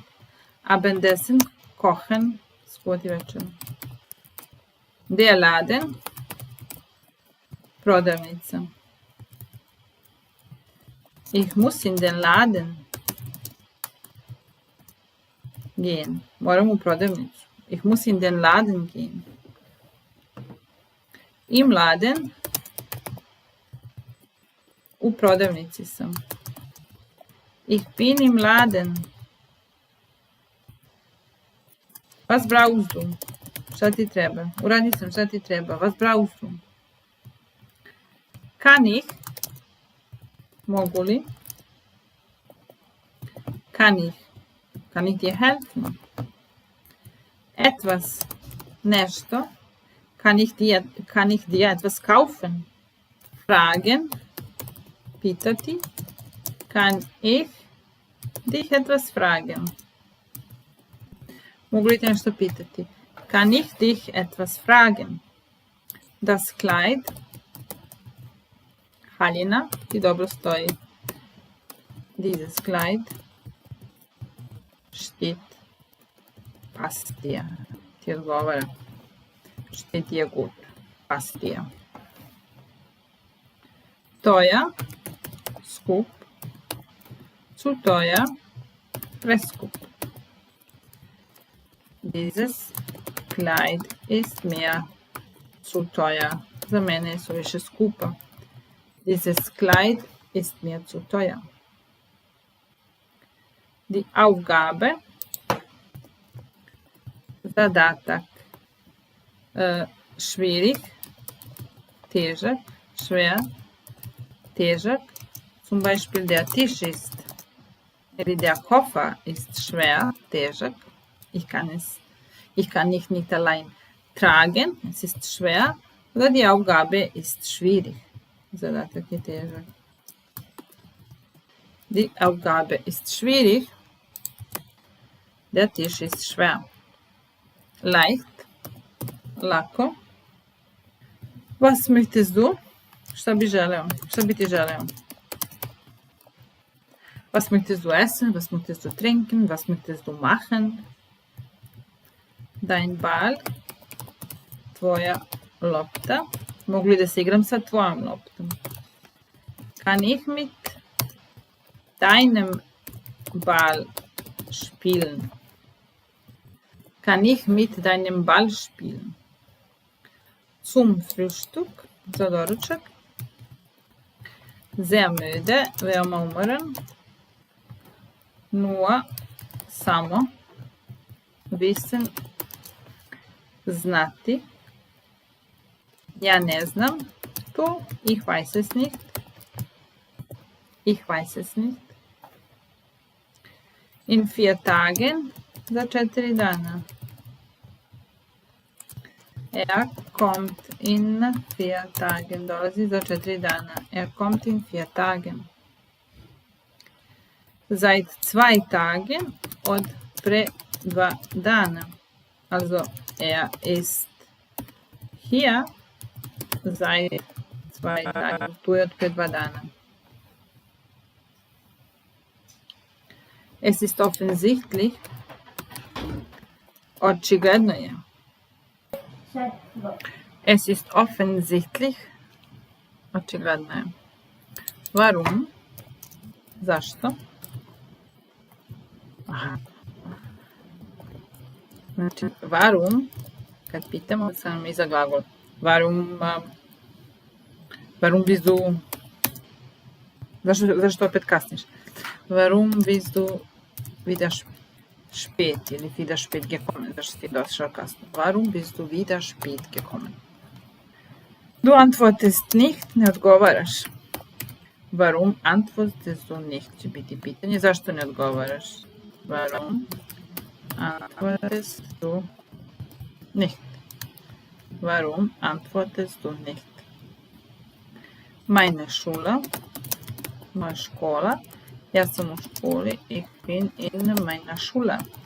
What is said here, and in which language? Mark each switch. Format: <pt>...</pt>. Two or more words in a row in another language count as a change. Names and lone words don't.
<de>Abendessen. Kochen.</de> <sr>Spoti večera.</sr> <de>Der Laden. Prodavnica. Ich muss in den Laden gehen.</de> <sr>Moram u prodavnicu.</sr> <de>Ich muss in den Laden gehen. Im Laden.</de> <sr>U prodavnici sam.</sr> <de>Ich bin im Laden. Was brauchst du?</de> <sr>Šta ti treba? Uradi sam, šta ti treba?</sr> <de>Was brauchst du? Kann ich?</de> <sr>Mogu li?</sr> <de>Kann ich dir helfen? Etwas, nešto. Kann ich dir etwas kaufen? Fragen, pitati. Kann ich dich etwas fragen?</de> <sr>Mogu li te nešto pitati?</sr> <de>Kann ich dich etwas fragen? Das Kleid,</de> <sr>haljina, ti dobro stoji.</sr> <de>Dieses Kleid steht, passt dir,</de> <sr>ti odgovara.</sr> <de>Steht dir gut, passt dir. Teuer, skup. Zu teuer, preskup. Dieses Kleid ist mir zu teuer.</de> <sr>Za mene je suviše skupo.</sr> <de>Dieses Kleid ist mir zu teuer. Die Aufgabe, zadatak, schwierig, težak, schwer, težak. Zum Beispiel der Tisch ist, der Koffer ist schwer, težak. Ich kann nicht allein tragen, es ist schwer. Oder die Aufgabe ist schwierig.</de> <sr>Zadatak je težak.</sr> <de>Die Aufgabe ist schwierig. Der Tisch ist schwer. Leicht, lako. Was möchtest du?</de> <sr>Šta bi želeo? Šta bi ti želeo?</sr> <de>Was möchtest du essen? Was möchtest du trinken? Was möchtest du machen? Dein Ball,</de> <sr>tvoja lopta. Mogu li da se igram sa tvojom loptom?</sr> <de>Kann ich mit deinem Ball spielen? Kann ich mit deinem Ball spielen? Zum Frühstück,</de> <sr>za doručak.</sr> <de>Sehr müde,</de> <sr>veoma umoran.</sr> <de>Nur, samo. Wissen, znati.</de> <sr>Ja ne znam. Tu,</sr> <de>ich weiß es nicht. Ich weiß es nicht. In 4 Tagen,</de> <sr>za 4 dana.</sr> <de>Kommt in 4 Tagen,</de> <sr>dolazi za 4 dana.</sr> <de>Kommt in 4 Tagen. Seit 2 Tagen,</de> <sr>od pre 2 dana.</sr> <de>Also, ist hier seit 2 Tagen.</de> <sr>Tu je od pre 2 dana.</sr> <de>Es ist offensichtlich.</de> <sr>Očigledno je.</sr> <de>Es ist offensichtlich.</de> <sr>Očigledno je. Warum? Zašto? Aha. Znači, warum, kad pitamo, sam iza glagol.</sr> <de>Warum bist du...</de> <sr>Zašto opet kasniš?</sr> <de>Warum bist du wieder spät ili wieder spät gekommen?</de> <sr>Zašto si došao kasno?</sr> <de>Warum bist du wieder spät gekommen? Du antwortest nicht,</de> <sr>ne odgovaraš.</sr> <de>Warum antwortest du nicht?</de> <sr>Će biti pitanje. Zašto ne odgovaraš?</sr> <de>Warum antwortest du nicht? Warum antwortest du nicht? Meine Schule,</de> <sr>moja škola. Ja sam u školi.</sr> <de>Ich bin in meiner Schule.</de>